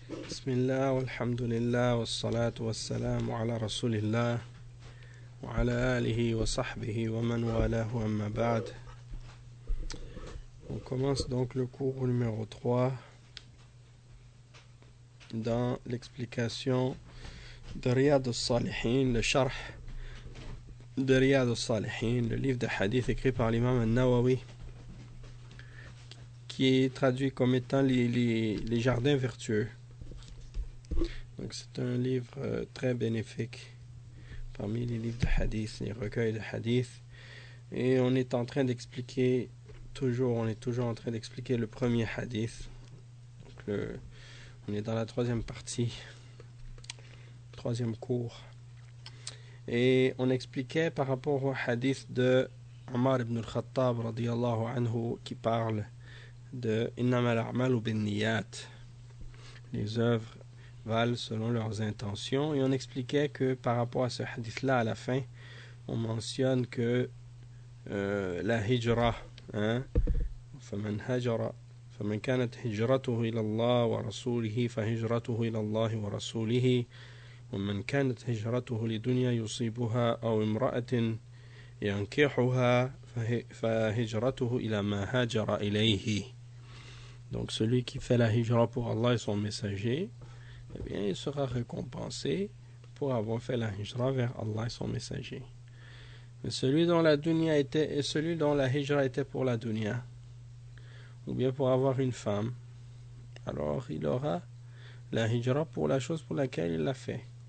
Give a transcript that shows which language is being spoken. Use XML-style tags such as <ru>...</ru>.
<ar>بسم الله والحمد لله والصلاة والسلام على رسول الله وعلى آله وصحبه ومن والاه أما بعد.</ar> <fr>On commence donc le cours numéro 3 dans l'explication de Riyad al-Salihin, le charh de Riyad al-Salihin, le livre de hadith écrit par l'imam al-Nawawi, qui est traduit comme étant les jardins vertueux. Donc c'est un livre très bénéfique parmi les livres de hadith, les recueils de hadith. Et on est en train d'expliquer, toujours, on est toujours en train d'expliquer le premier hadith. Donc on est dans la troisième partie, troisième cours. Et on expliquait par rapport au hadith de Omar ibn al-Khattab radiyallahu anhu, qui parle de «</fr> <ar>Innama al-a'malu bin-niyyat</ar> <fr>», les œuvres valent selon leurs intentions. Et on expliquait que par rapport à ce hadith-là, à la fin, on mentionne que la hijra, hein,</fr> <ar>فَمَنْ هَجَرَ فَمَنْ كَانَتْ هِجْرَتُهُ إِلَى اللَّهِ وَرَسُولِهِ فَهِجْرَتُهُ إِلَى اللَّهِ وَرَسُولِهِ وَمَنْ كَانَتْ هِجْرَتُهُ لِدُنْيَا يُصِيبُهَا أَوْ امْرَأَةٍ يَنْكِحُهَا فَهِجْرَتُهُ إِلَى مَا هَجَرَ إِلَيْهِ.</ar> <fr>Donc celui qui fait la hijra pour Allah et son messager, eh bien, il sera récompensé pour avoir fait la hijra vers Allah et son messager. Mais celui dont la dunya était, et celui dont la hijra était pour la dunya, ou bien pour avoir une femme, alors il aura la hijra pour la chose pour laquelle il l'a fait.</fr>